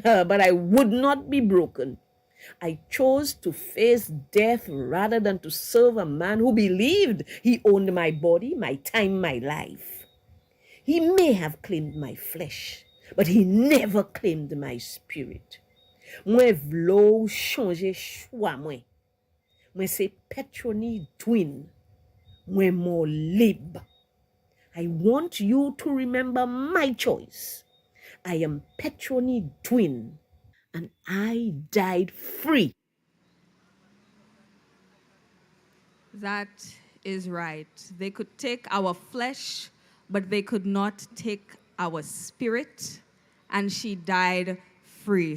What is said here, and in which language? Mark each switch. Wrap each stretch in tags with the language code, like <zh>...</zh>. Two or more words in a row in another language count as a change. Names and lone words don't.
<en>But I would not be broken. I chose to face death rather than to serve a man who believed he owned my body, my time, my life. He may have claimed my flesh, but he never claimed my spirit.</en> <ht>Mwen vlo chanje chwa mwen. Mwen se Petroni Dwin. Mwen mo lib.</ht> <en>I want you to remember my choice. I am Petroni Dwin, and I died free. That is right. They could take our flesh, but they could not take our spirit, and she died free.</en>